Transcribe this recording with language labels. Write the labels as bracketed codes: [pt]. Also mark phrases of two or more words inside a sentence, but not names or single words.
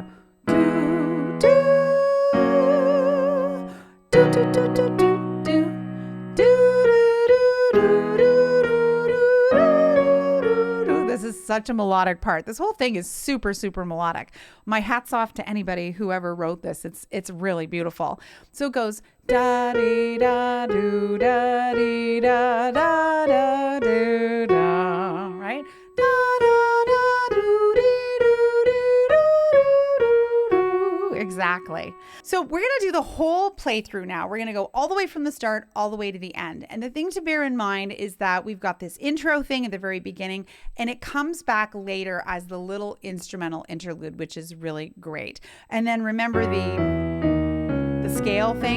[en] Do do do do do do do. This is such a melodic part. This whole thing is super, super melodic. My hat's off to anybody, whoever wrote this. It's really beautiful. So it goes da dee da do da dee da da da do da. Right? Da da da do dee do dee do. Exactly. So we're going to do the whole playthrough now. We're going to go all the way from the start, all the way to the end. And the thing to bear in mind is that we've got this intro thing at the very beginning, and it comes back later as the little instrumental interlude, which is really great. And then remember the scale thing.